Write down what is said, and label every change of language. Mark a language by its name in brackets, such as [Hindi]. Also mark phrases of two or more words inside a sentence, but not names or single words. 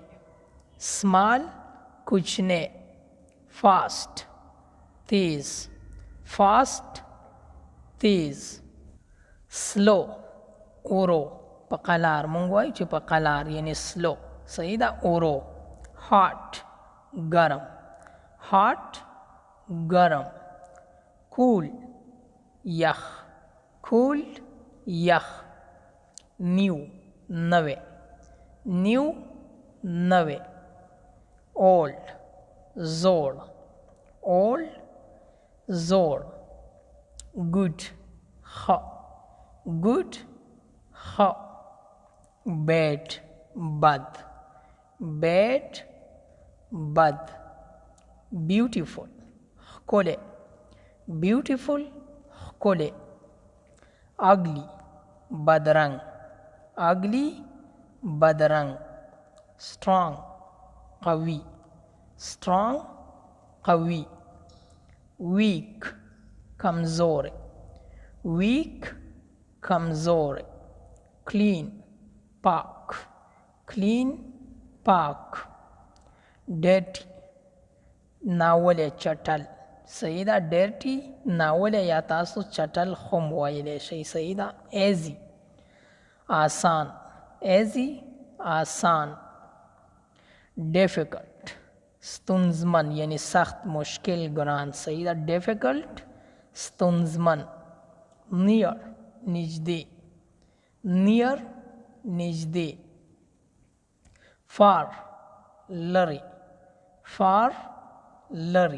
[Pashto] سمال کوچنی. فاسٹ تیز. فاسٹ تیز. سلو ورو په قلار. مونږ وایو چې په قلار، یعنی سلو. صحیح ده. اورو hot ګرم hot ګرم. cool یخ cool یخ. new نوے new نوے. old زوړ old زوړ. good ښه good ښه. bad بد bad بد. beautiful ښکلی beautiful ښکلی. ugly بدرنګ ugly بدرنګ. strong قوي strong قوي. weak کمزور weak کمزور. clean پاک clean پاک. dirty ناولی چټل صحیح ده. dirty ناولی یا تاسو چټل خم ویلی شئ صحیح ده. easy آسان easy آسان. difficult ستونزمن یعنی سخت مشکل ګران صحیح ده. difficult ستونزمن. near نږدې near نږدې. far لري far لري.